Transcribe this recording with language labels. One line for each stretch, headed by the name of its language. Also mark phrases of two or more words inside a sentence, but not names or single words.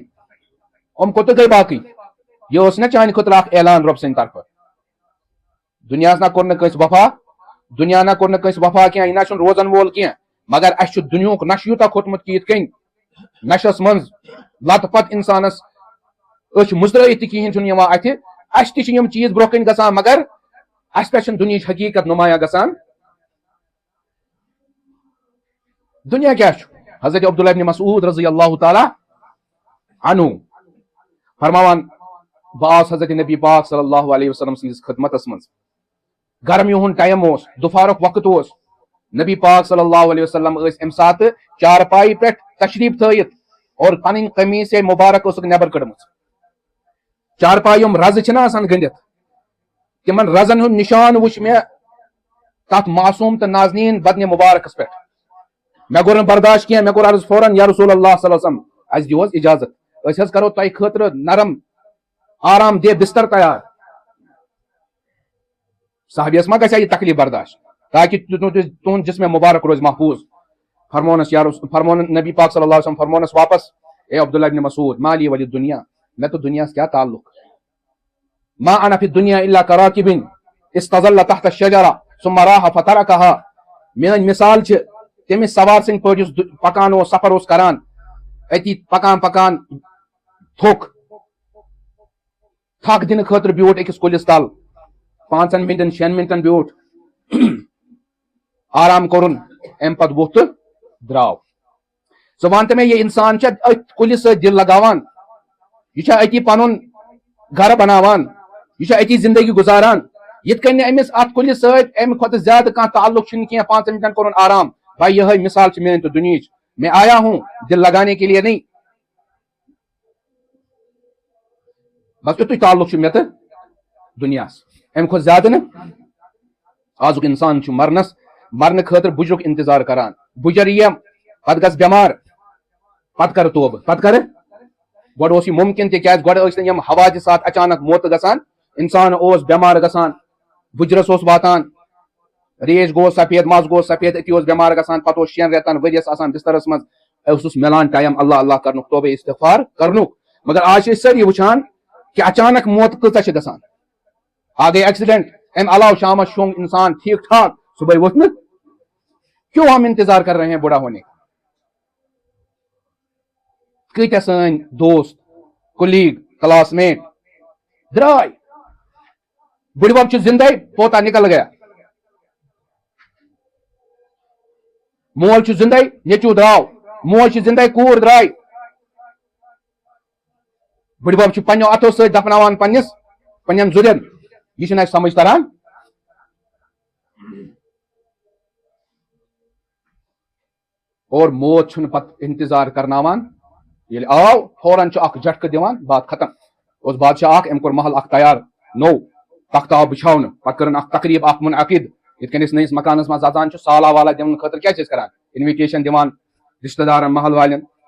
Kashmiri: یِم کوٚت گٔے باقٕے یہِ اوس نا چانہِ خٲطرٕ اکھ اعلان رۄب سٕنٛدِ طرفہٕ دُنیاہس نا کوٚر نہٕ کٲنٛسہِ وفا دُنیا نا کوٚر نہٕ کٲنٛسہِ وفا کینٛہہ یہِ نا چھُنہٕ روزن وول کینٛہہ مگر اَسہِ چھُ دُنیہُک نشہٕ یوٗتاہ کھوٚتمُت کہِ یِتھ کٔنۍ نشس منٛز لتہٕ پتہٕ انسانس أچھ مُژرٲیِتھ تہِ کِہیٖنۍ چھُنہٕ یِوان اَتھِ اَسہِ تہِ چھِ یِم چیٖز برونٛہہ کَنۍ گژھان مگر اَسہِ پٮ۪ٹھ چھُنہٕ دُنیہِچ حقیٖقت نُمایاں گژھان دُنیا کیٛاہ چھُ حضرت عبداللہ ابن مسعود
Arabic: رضی اللہ تعالیٰ عنہ
Kashmiri: فرماوان بہٕ آوُس حضرت نبی پاک
Arabic: صلی اللہ علیہ وسلم
Kashmiri: سٕنٛدِس خدمتس منٛز گرمی ہُنٛد ٹایم اوس دُپھارُک وقت اوس نبی پاک
Arabic: صلی اللہ علیہ وسلم
Kashmiri: ٲسۍ اَمہِ ساتہٕ چارپایہِ پٮ۪ٹھ تشریٖف تھٲیِتھ اور پنٕنۍ قمیٖض مُبارک ٲسٕکھ نٮ۪بر کٔڑمٕژ چارپایہِ یِم رزٕ چھِنہ آسان گٔنڈِتھ تِمن رزن ہُنٛد نِشان وٕچھ مےٚ تتھ معصوٗم تہٕ نازنیٖن بدنہِ مُبارکس پٮ۪ٹھ مےٚ کوٚر نہٕ برداشت کینٛہہ مےٚ کوٚر عرض فوراً یا رسول اللہ
Arabic: صلی اللہ علیہ وسلم
Kashmiri: اَسہِ دِیِو حظ اِجازت أسۍ حظ کرو تۄہہِ خٲطرٕ نرم آرام دہ بستر تیار صحابیس ما گژھِ ہا یہِ تکلیٖف برداشت تاکہِ تُہُنٛد جسمِ مُبارک روزِ محفوٗظ فرمونس نبی پاک
Arabic: صلی اللہ علیہ وسلم
Kashmiri: فرمونس واپس اے عبداللہ ابن مسعود
Arabic: مالی ولی
Urdu: دنیا میں تو دنیا سے کیا تعلق
Arabic: ما انا فی الدنیا الا کراکب استظل تحت الشجرہ ثم راح فترکها
Kashmiri: میٲنۍ مثال چھِ تٔمِس سوار سٕنٛدۍ پٲٹھۍ یُس پکان اوس سفر اوس کران أتی پکان پکان تھوٚک تھک دِنہٕ خٲطرٕ بیوٗٹھ أکِس کُلِس تل 5 منٹن 6 منٹن بیوٗٹھ آرام کوٚرُن اَمہِ پتہٕ ووٚتھ تہٕ درٛاو ژٕ وَن تہٕ مےٚ یہِ اِنسان چھا أتھۍ کُلِس سۭتۍ دِل لگاوان یہِ چھا أتی پنُن گرٕ بناوان یہِ چھا أتی زندگی گُزاران یِتھ کٔنۍ نہٕ أمِس اَتھ کُلِس سۭتۍ اَمہِ کھۄتہٕ زیادٕ کانٛہہ تعلق چھُنہٕ کینٛہہ 5 منٹن کوٚرُن آرام بھائی یِہے مثال چھِ میٲنۍ تہٕ دُنہِچ
Urdu: میں آیا ہوں دل لگانے کے لیے نہیں
Kashmiri: بس یُتُے تعلق چھُ مےٚ تہٕ دُنیاہس اَمہِ کھۄتہٕ زیادٕ نہٕ آزُک اِنسان چھُ مرنہٕ خٲطرٕ بُجرُک انتظار کران بُجر یِیم پتہٕ گژھ بٮ۪مار پتہٕ کرٕ توبہٕ پتہٕ کرٕ گۄڈٕ اوس یہِ مُمکِن تہِ کیازِ گۄڈٕ ٲسۍ نہٕ یِم حوادِثات اچانک موتہٕ گژھان انسان اوس بٮ۪مار گژھان بُجرس اوس واتان ریش گوٚو سفید مز گوٚو سفید أتی اوس بٮ۪مار گژھان پتہٕ اوس 6 رٮ۪تن ؤرِیس آسان بسترس منٛز اوسُس مِلان ٹایم اللہ اللہ کرنُک توبے استغفار کرنُک مگر آز چھِ أسۍ سٲری وٕچھان کہِ اچانک موت کۭژاہ چھِ گژھان آ گٔے ایکسیڈنٹ امہِ علاوٕ شامس شونٛگ انسان ٹھیٖک ٹھاک صبح ووٚتھ نہٕ
Urdu: کیوں ہم انتظار کر رہے ہیں بُڑا ہونے
Kashmiri: کۭتیاہ سٲنۍ دوست کُلیٖگ کلاس میٹ درٛاے بُڈِبب چھُ زندے
Urdu: پوتا نکل گیا
Kashmiri: مول چھُ زندے نیٚچوٗ درٛاو موج چھِ زندے کوٗر درٛاے بُڈِبب چھُ پننیو اتھو سۭتۍ دفناوان پننٮ۪ن زُرٮ۪ن یہِ چھُنہٕ اَسہِ سمجھ تران اور موت چھُنہٕ پتہٕ انتظار کرناوان ییٚلہِ آو فوراً چھُ اکھ جھٹکہٕ دِوان بات ختم اوس بادشاہ اکھ أمۍ کوٚر محل اکھ تیار نوٚو تختہٕ آو بِچھاونہٕ پتہٕ کٔرٕن اکھ تقریٖب اکھ منعقد یِتھ کٔنۍ أسۍ نٔیِس مکانس منٛز اژان چھِ سالا والا دِنہٕ خٲطرٕ کیٛاہ چھِ أسۍ کران انوِٹیشن دِوان رشتہٕ دارن محل والٮ۪ن